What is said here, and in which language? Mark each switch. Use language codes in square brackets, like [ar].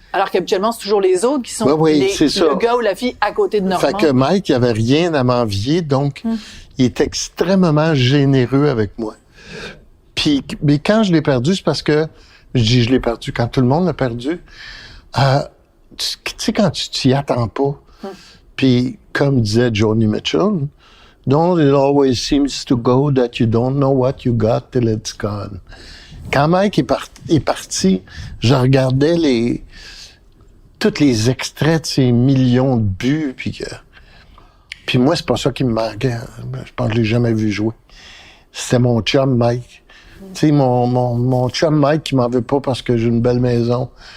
[fr] Alors qu'habituellement, c'est toujours les autres qui sont c'est ça. le gars ou la fille à côté de Normand. Fait que Mike, il avait rien à m'envier, donc il est extrêmement généreux avec moi. Puis, mais quand je l'ai perdu, c'est parce que, je l'ai perdu quand tout le monde l'a perdu. Tu sais, quand tu t'y attends pas, puis comme disait Joni Mitchell, [en] don't it always seems to go that you don't know what you got till it's gone. [fr] Quand Mike est parti, je regardais tous les extraits de ces millions de buts, puis moi, c'est pas ça qui me manquait. Je pense que je l'ai jamais vu jouer. C'était mon chum Mike. Tu sais, mon chum Mike qui m'en veut pas parce que j'ai une belle maison.